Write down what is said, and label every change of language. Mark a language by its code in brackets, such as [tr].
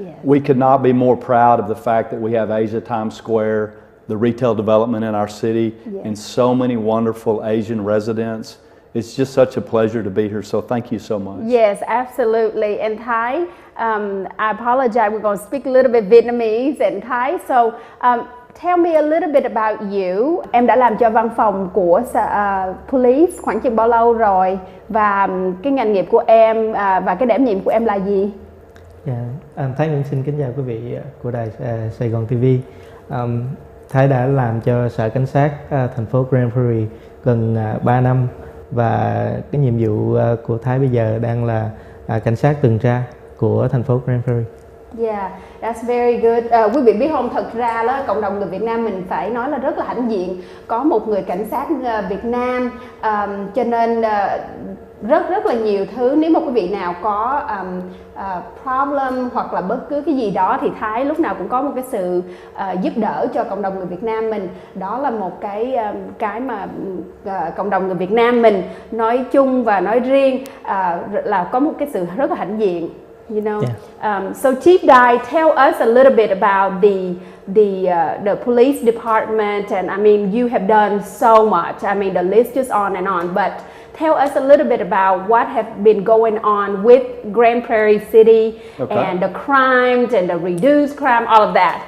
[en] We could not be more proud of the fact that we have Asia Times Square, the retail development in our city, and so many wonderful Asian residents. It's just such a pleasure to be here, so thank you so much. Yes, absolutely. And Thai, I apologize, we're going to speak a little bit Vietnamese and Thai. So tell me a little bit about you. [vi] Em đã làm cho văn phòng của police khoảng chừng bao lâu rồi? Và cái ngành nghiệp của em và cái đảm nhiệm của em là gì? Thái cũng xin kính chào quý vị của đài Sài Gòn TV. Thái đã làm cho sở cảnh sát thành phố Grand Prairie gần 3 năm. Và cái nhiệm vụ của Thái bây giờ đang là cảnh sát tuần tra của thành phố Prairie. [en] Yeah, that's very good. [vi] Quý vị biết không, thật ra đó, cộng đồng người Việt Nam mình phải nói là rất là hãnh diện. Có một người cảnh sát Việt Nam, cho nên rất là nhiều thứ. Nếu mà quý vị nào có problem hoặc là bất cứ cái gì đó thì Thái lúc nào cũng có một cái sự giúp đỡ cho cộng đồng người Việt Nam mình. Đó là một cái mà cộng đồng người Việt Nam mình nói chung và nói riêng là có một cái sự rất là hãnh diện. [en] You know, so Chief Dye, tell us a little bit about the police department, and I mean you have done so much. I mean the list is on and on, but tell us a little bit about what have been going on with Grand Prairie City and the crimes and the reduced crime, all of that.